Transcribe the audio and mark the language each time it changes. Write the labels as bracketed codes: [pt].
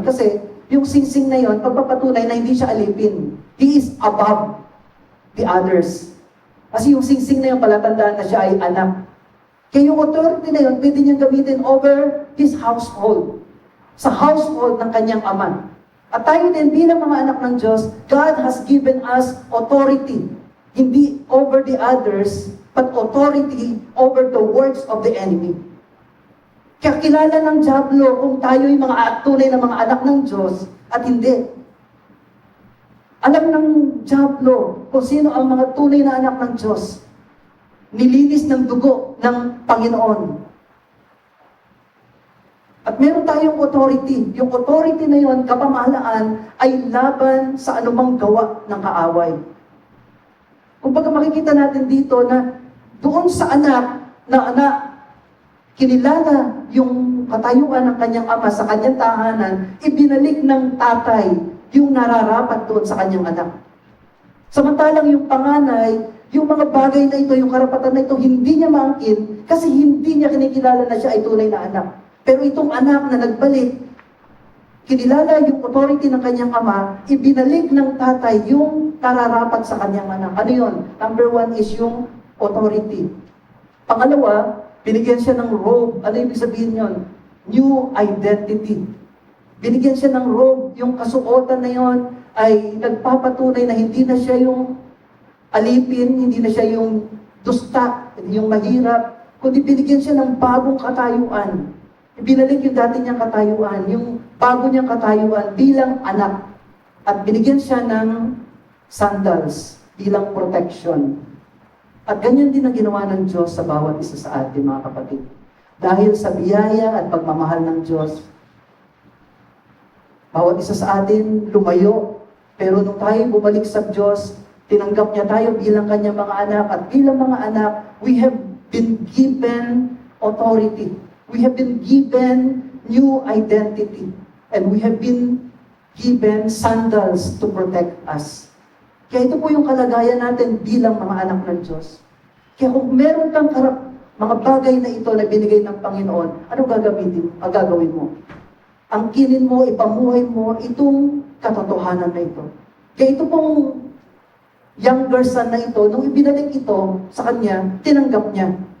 [tl] Kasi yung singsing na yon, pagpapatunay na hindi siya alipin. [en] He is above the others. [tl] Kasi yung singsing na yon, palatandaan na siya ay anak. Kaya yung authority na yon, pwede niyang gamitin [en] over his household. [tl] Sa household ng kanyang ama. At tayo din bilang mga anak ng Diyos, [en] God has given us authority. [tl] Hindi [en] over the others, but authority over the works of the enemy. [tl] Kaya kilala ng Diablo kung tayo'y mga tunay na mga anak ng Diyos at hindi. Alam ng Diablo kung sino ang mga tunay na anak ng Diyos. Nilinis ng dugo ng Panginoon. At meron tayong authority. Yung authority na yon, kapamahalaan, ay laban sa anumang gawa ng kaaway. Kumbaga makikita natin dito na doon sa anak na kinilala yung katayuan ng kanyang ama sa kanyang tahanan, ibinalik ng tatay yung nararapat doon sa kanyang anak. Samantalang yung panganay, yung mga bagay na ito, yung karapatan na ito, hindi niya maangkin kasi hindi niya kinikilala na siya ay tunay na anak. Pero itong anak na nagbalik, kinilala yung authority ng kanyang ama, ibinalik ng tatay yung nararapat sa kanyang anak. Ano yun? Number 1 is yung authority. Pangalawa, binigyan siya ng robe. Ano ibig sabihin yun? [en] New identity. [tl] Binigyan siya ng robe. Yung kasuotan na yon ay nagpapatunay na hindi na siya yung alipin, hindi na siya yung dusta, yung mahirap, kundi binigyan siya ng bagong katayuan. Binalik yung dati niyang katayuan, yung bago niyang katayuan bilang anak. At binigyan siya ng sandals bilang protection. At ganyan din ang ginawa ng Diyos sa bawat isa sa atin, mga kapatid. Dahil sa biyaya at pagmamahal ng Diyos, bawat isa sa atin lumayo. Pero nung tayo bumalik sa Diyos, tinanggap niya tayo bilang kanyang mga anak. At bilang mga anak, [en] we have been given authority. We have been given new identity. And we have been given sandals to protect us. [tl] Kaya ito po yung kalagayan natin bilang mga anak ng Diyos. Kaya kung meron kang mga bagay na ito na binigay ng Panginoon, anong gagawin mo? Angkinin mo, ipamuhay mo itong katotohanan na ito. Kaya ito pong younger son na ito, nung ibinalik ito sa kanya, tinanggap niya.